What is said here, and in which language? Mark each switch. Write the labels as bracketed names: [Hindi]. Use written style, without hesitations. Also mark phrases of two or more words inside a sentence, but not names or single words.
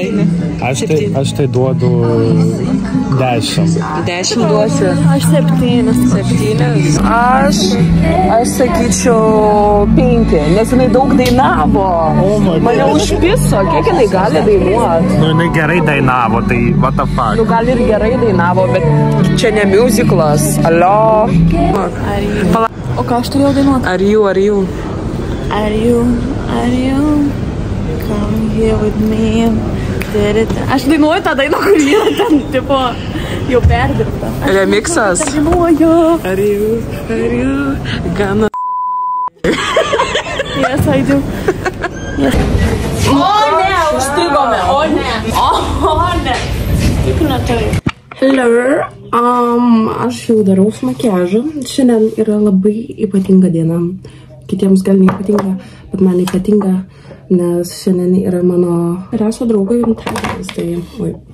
[Lithuanian] Aš tai duodu 10. 10 duosiu. Aš 7. 7? Aš sakyčiau 5, nes jinai daug dainavo. Mane užpiso, kiek jinai gali dainuoti. Nu, jinai gerai dainavo, tai [English] what the fuck. [Lithuanian] Nu, gal ir gerai dainavo, bet čia ne musiclas. Alio. O ką aš turėjau dainuoti? [English] Are you? Come here with me. [Lithuanian] Aš dainuoju tą dainą, kur yra ten, tipo, jau perdirbta. Remixas. Aš dainuoju. [English] Are you gonna Yes, I do. Yes. [Lithuanian] O ne, užstrigome. O ne. Tik netai. Hello. Aš jau darau makiažą. Šiandien yra labai ypatinga diena. Kitiems gal neypatinga, bet man ypatinga, nes šiandien yra mano geriausio draugo gimtadienis.